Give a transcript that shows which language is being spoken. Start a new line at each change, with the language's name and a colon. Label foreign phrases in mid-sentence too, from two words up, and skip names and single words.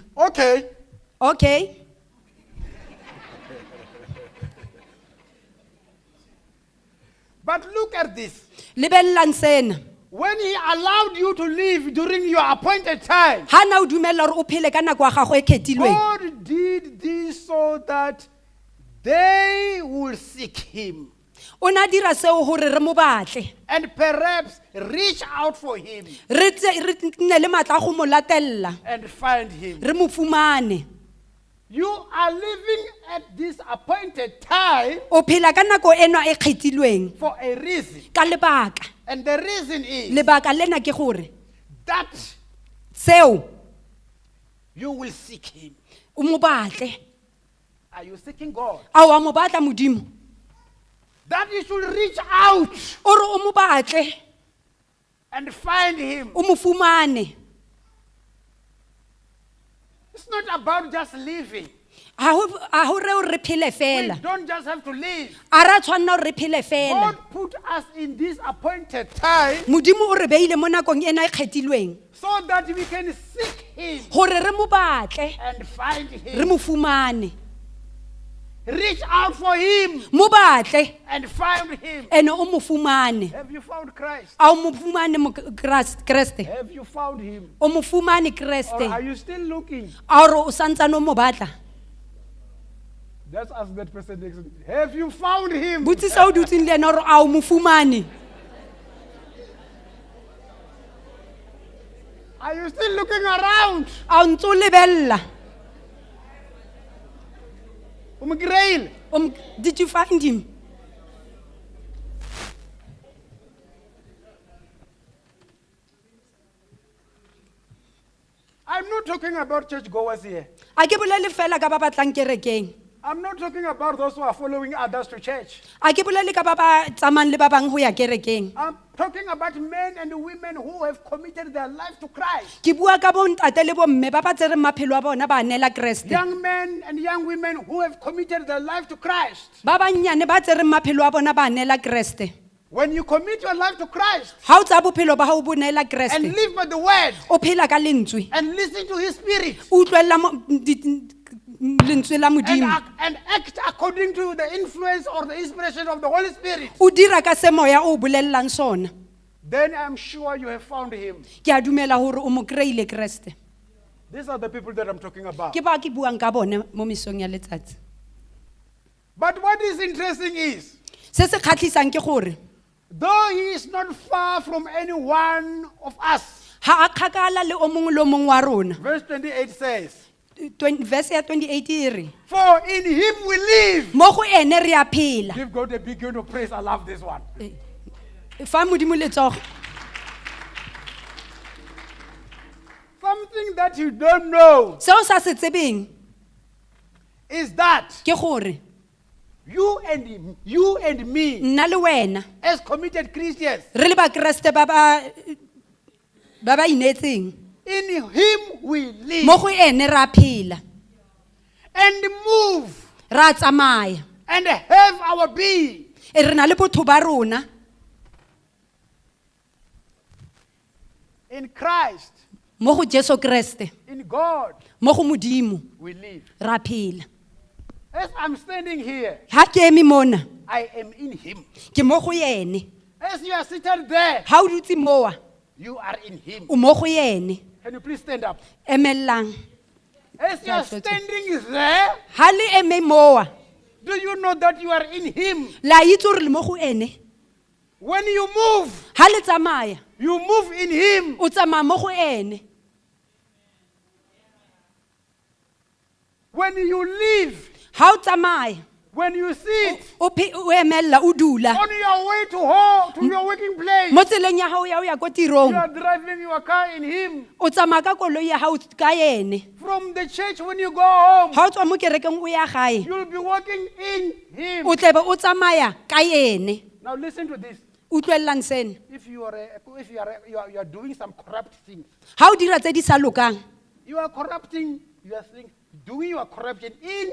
English: Okay. Okay, But look at this.
Tswana: lebellang sena.
English: When he allowed you to live during your appointed time,
Tswana: Ha na o dumella gore o phele ka nako ya gago e kgethilweng.
English: God did this so that they will seek him
Tswana: O na dira seo gore re mo batle.
English: and perhaps reach out for him
Tswana: Re nne le matla a go mo latella.
English: and find him.
Tswana: Re mo fumane.
English: You are living at this appointed time
Tswana: O phela ka nako eno e kgethilweng
English: for a reason.
Tswana: ka lebaka.
English: And the reason is
Tswana: Lebaka lena ke gore
English: that
Tswana: seo
English: you will seek him.
Tswana: o mo batle.
English: Are you seeking God?
Tswana: A wa mo batla modimo?
English: That you should reach out
Tswana: O re o mo batle,
English: and find him.
Tswana: o mo fumane.
English: It's not about just living.
Tswana: A ho re o re phele
English: We
Tswana: fela.
English: don't just have to live.
Tswana: A ra tshwanna o re phele fela.
English: God put us in this appointed time
Tswana: Modimo o re beile mo nakong ena e kgethilweng
English: so that we can seek him
Tswana: gore re mo batle,
English: and find
Tswana: re
English: him.
Tswana: mo fumane.
English: Reach out for him
Tswana: Mo batle
English: and find him.
Tswana: ene o mo fumane.
English: Have you found Christ?
Tswana: A o mo fumane mo Kriste.
English: Have you found him?
Tswana: O mo fumane
English: Or are
Tswana: Kriste.
English: you still looking?
Tswana: A re o santsane o mo batla.
English: Let's ask that person next. Have you found him?
Tswana: Botsisa o dutseng le ena o re a o mo fumane.
English: Are you still looking around?
Tswana: A o ntse o lebella. Umgrail.
English: Did you find him? I'm not talking about churchgoers here.
Tswana: A ke bolele fela ka ba batlang kerekeng.
English: I'm not talking about those who are following others to church.
Southern Sotho: A ke bolele ka ba ba tsamayang le ba bang ho ya kerekeng.
English: I'm talking about men and women who have committed their life to Christ.
Tswana: Ke bua ka bo ntate le bo mme ba ba tsereng maphelo a bona ba neela Kreste.
English: Young men and young women who have committed their life to Christ.
Tswana: Ba bannyane ba tsereng maphelo a bona ba neela Kreste.
English: When you commit your life to Christ
Southern Sotho: Ha o tsa bophelo ba hao bo neela
English: and
Southern Sotho: Kreste,
English: live by the word
Tswana: o phela ka lentswe,
English: and listen to his spirit
Tswana: o utlwella lentswe la modimo,
English: and act according to the influence or the inspiration of the Holy Spirit,
Tswana: o dira ka se moya o bolellang sona,
English: then I'm sure you have found him.
Southern Sotho: ke a dumela hore o mo kreile Kreste.
English: These are the people that I'm talking about.
Tswana: Ke ba ke buang ka bone mo mesong ya letsatsi.
English: But what is interesting is
Tswana: Se se khatlisang ke gore
English: though he is not far from any one of us.
Tswana: ha a kgakala le o mongwe le o mongwe wa rona.
English: Verse 28 says,
Tswana: Verse ya 28 e re,
English: for in him we live.
Tswana: mo go ene re a phela.
English: Give God a big hand of praise. I love this one.
Tswana: Fa modimo letsogo.
English: Something that you don't know
Tswana: Seo sa se tsebeng
English: is that
Tswana: ke gore
English: you and me,
Tswana: nna le wena
English: as committed Christians,
Tswana: re le bakreste ba ba inetseng
English: in him we live
Tswana: mo go ene re a phela
English: and move
Tswana: ra tsamaya
English: and have our being.
Tswana: e re na le botho ba rona
English: In Christ,
Tswana: mo go Jesu Kriste,
English: in God,
Tswana: mo go modimo
English: we live.
Tswana: ra phela.
English: As I'm standing here,
Southern Sotho: Ha ke eme mona
English: I am in him.
Tswana: ke mo go ene.
English: As you are seated there,
Southern Sotho: Ha o dutse moa
English: you are in him.
Tswana: o mo go ene.
English: Can you please stand up?
Tswana: Emelang.
English: As you are standing there,
Southern Sotho: Ha le eme moa
English: do you know that you are in him?
Tswana: la itse gore le mo go ene.
English: When you move,
Tswana: Ha le tsamaya
English: you move in him.
Tswana: o tsamaya mo go ene.
English: When you live,
Tswana: Ha o tsamaya
English: when you sit
Tswana: o emella o dula
English: on your way to home, to your working place,
Southern Sotho: mo tseleng ya hao ya o ya ko
English: you
Tswana: tirong
English: are driving your car in him.
Tswana: o tsamaya ka koloi ya hao ka ene.
English: From the church, when you go home,
Tswana: Ha o tswa mo kerekeng o ya gae
English: you'll be walking in him.
Tswana: o tlebe o tsamaya ka ene.
English: Now listen to this.
Tswana: Utlwellang sene.
English: If you are doing some corrupt things,
Tswana: Ha o dira tse di sa lokang
English: you are corrupting your thing, doing your corruption in.